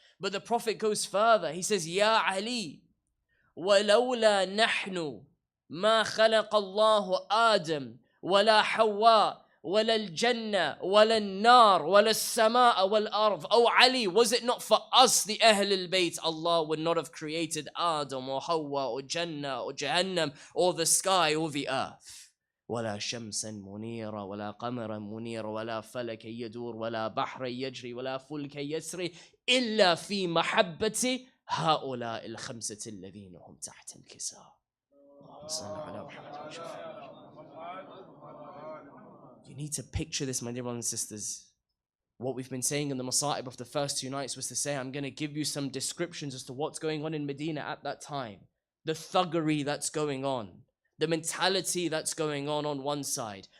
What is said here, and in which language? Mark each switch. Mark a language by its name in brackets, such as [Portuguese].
[English] But the Prophet goes further. He says, [Arabic] Ya Ali, walawla nahnu ma khalaqa Allahu Adam wala Hawa ولا الجنة ولا النار ولا السماء والأرض. [English] Oh Ali, was it not for us, the Ahl al-Bayt, Allah would not have created Adam or Hawa or Jannah or Jahannam or the sky or the earth. [Arabic] ولا شمسا منيرا ولا قمرا منيرا ولا فلك يدور ولا بحر يجري ولا فلك يسري إلا في محبة هؤلاء الخمسة الذين هم تحت الكساء. اللهم صل على محمد وسلم. [English] You need to picture this, my dear brothers and sisters. What we've been saying in the Masa'ib of the first 2 nights was to say, I'm going to give you some descriptions as to what's going on in Medina at that time. The thuggery that's going on. The mentality that's going on one side.